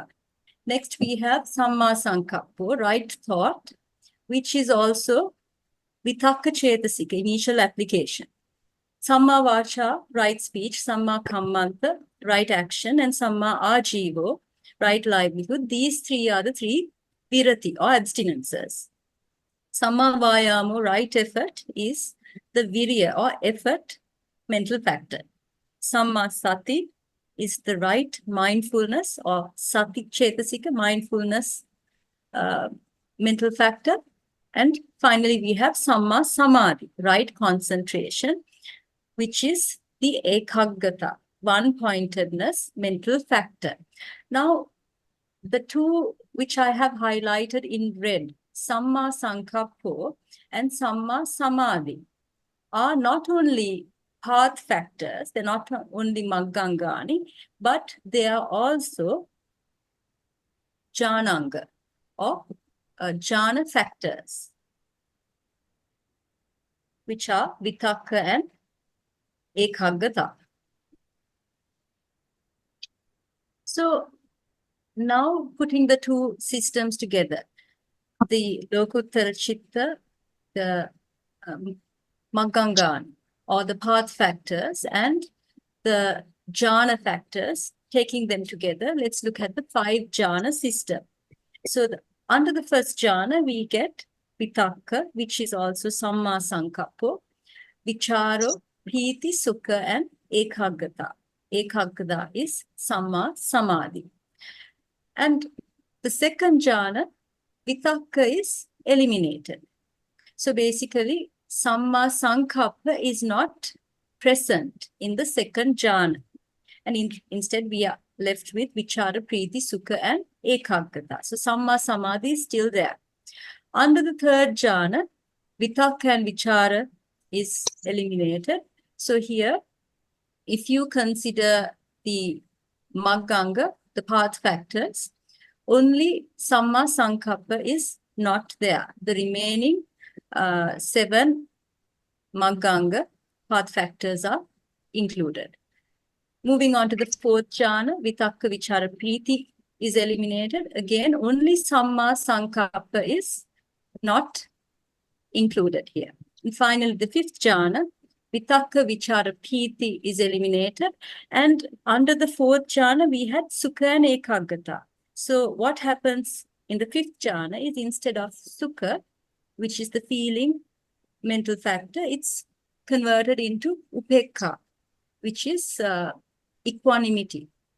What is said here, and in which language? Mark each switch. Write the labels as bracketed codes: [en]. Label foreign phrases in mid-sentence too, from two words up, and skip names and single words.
[en] Next, we have [pi] Samma Sankappo, [en] right thought, which is also [pi] Vitakka Chetasika, [en] initial application. [pi] Samma Vacha, [en] right speech, [pi] Samma Kammanta, [en] right action, and [pi] Samma Ajivo, [en] right livelihood. These 3 are the 3 virati, or abstinences. [pi] Samma Vayamo, [en] right effort, is the virya, or effort mental factor. [pi] Samma sati [en] is the right mindfulness, or [pi] sati cetasika, [en] mindfulness mental factor. And finally, we have [pi] samma samadhi, [en] right concentration, which is the ekaggata, one-pointedness mental factor. Now, the two which I have highlighted in red, [pi] samma sankappo and samma samadhi, [en] are not only path factors, they're not only mātikā, but they are also jnananga, or jhana factors, which are vitakka and ekaggata. So now putting the two systems together, the [pi] lokuttara citta, [en] the mātikā, or the path factors, and the jhana factors, taking them together, let's look at the 5 jhana system. So under the first jhana, we get vitakka, which is also [pi] samma sankappo, vicharo, priti, sukha, [en] and ekaggata. [pi] Ekaggata is samma samadhi. [en] And the second jhana, vitakka, is eliminated. So basically, [pi] samma sankappa [en] is not present in the second jhana. And instead, we are left with [pi] vichara, priti, sukha, [en] and ekaggata. So [pi] samma samadhi [en] is still there. Under the third jhana, vitakka and vichara is eliminated. So here, if you consider the mātikā, the path factors, only [pi] samma sankappa [en] is not there. The remaining 7 mātikā path factors are included. Moving on to the fourth jhana, [pi] vitakka, vichara, [en] priti is eliminated. Again, only [pi] samma sankappa [en] is not included here. And finally, the fifth jhana, [pi] vitakka, vichara, [en] priti is eliminated. And under the fourth jhana, we had sukha and ekaggata. So what happens in the fifth jhana is, instead of sukha, which is the feeling mental factor, it's converted into upekkha, which is equanimity.